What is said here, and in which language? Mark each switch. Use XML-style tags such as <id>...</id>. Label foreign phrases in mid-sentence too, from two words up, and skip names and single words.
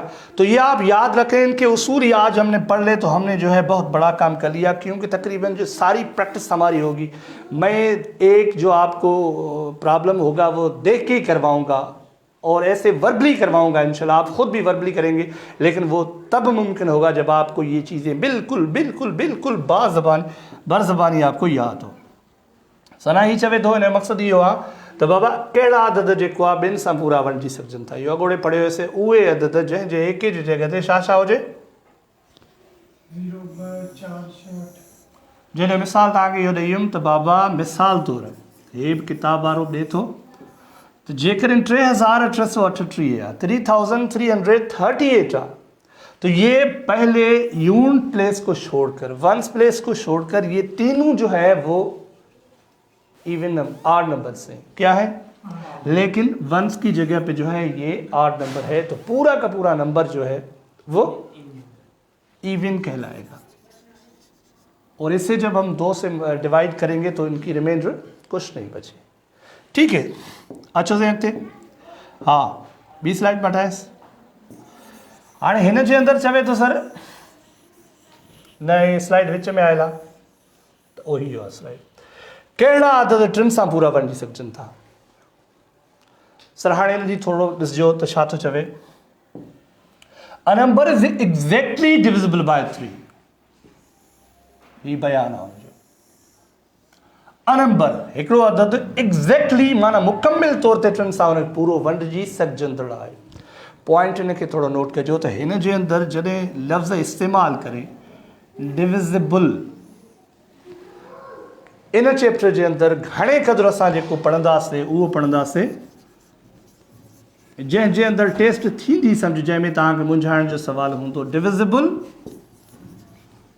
<ur>تو یہ آپ یاد رکھیں، ان کے اصول ہی آج ہم نے پڑھ لے تو ہم نے جو ہے بہت بڑا کام کر لیا، کیونکہ تقریباً جو ساری پریکٹس ہماری ہوگی، میں ایک جو آپ کو پرابلم ہوگا وہ دیکھ کے ہی کرواؤں گا اور ایسے وربلی کرواؤں گا. انشاءاللہ آپ خود بھی وربلی کریں گے، لیکن وہ تب ممکن ہوگا جب آپ کو یہ چیزیں بالکل بالکل بالکل بر زبانی آپ کو یاد ہو.</ur> <sd>सना ही चवे थो, इन मक़सदु इहो आहे त बाबा कहिड़ा अदद जेको आहे ॿिनि सां पूरा वंडी सघजनि था। इहो अॻोड़े पढ़ियो हुयोसीं, उहे अदद जंहिंजे एक जी जॻह ते छा हुजे 0 2 4 6 8। जॾहिं मिसाल तव्हांखे इहो ॾेई हुयमि त बाबा मिसाल तौरु हे बि किताब वारो ॾिए थो त जेकॾहिं 3338 आहे, 3338 आहे,</sd> <ur>تو یہ پہلے</ur> <en>unit place</en> <ur>کو چھوڑ کر,</ur> <en>ones place</en> <ur>کو چھوڑ کر یہ تینوں جو ہے وہ</ur> <en>even odd number</en> <ur>سے کیا ہے، لیکن ونس کی جگہ پہ جو ہے یہ</ur> <en>odd number</en> <ur>ہے، تو پورا کا پورا نمبر جو ہے وہ ایون کہلائے گا. اور اسے جب ہم 2 سے ڈیوائیڈ کریں گے تو ان کی ریمائنڈر کچھ نہیں بچے. ٹھیک ہے، اچھے سے ہٹتے۔ ہاں، 20 سلائیڈ پٹھائے. हाँ,</ur> <sd>हिन जे अंदर चवे तो सर न स्लाइड विच में आयल आहे त उही आहे स्लाइड। कहिड़ा आदत 3 सां पूरा वंडी सघजनि था। सर हाणे हिन जी थोरो ॾिसजो त छा थो चवे।</sd> <en>A number is exactly divisible by 3.</en> <sd>ही बयान आहे हुनजो। अ नंबर हिकिड़ो अदद एग्जैक्टली माना मुकमिल तौर ते 3 सां हुन पूरो वंडिजी सघजंदड़ आहे। पॉइंट इनखे थोरो नोट कजो त हिन जे अंदरि जॾहिं लफ़्ज़ इस्तेमालु करे डिविजिबल, इन चैप्टर जे अंदरि घणे क़दुरु असां जेको पढ़ंदासीं उहो पढ़ंदासीं जंहिंजे अंदरि टेस्ट थींदी सम्झ, जंहिंमें तव्हांखे मुंझाइण जो सवाल हूंदो।</sd>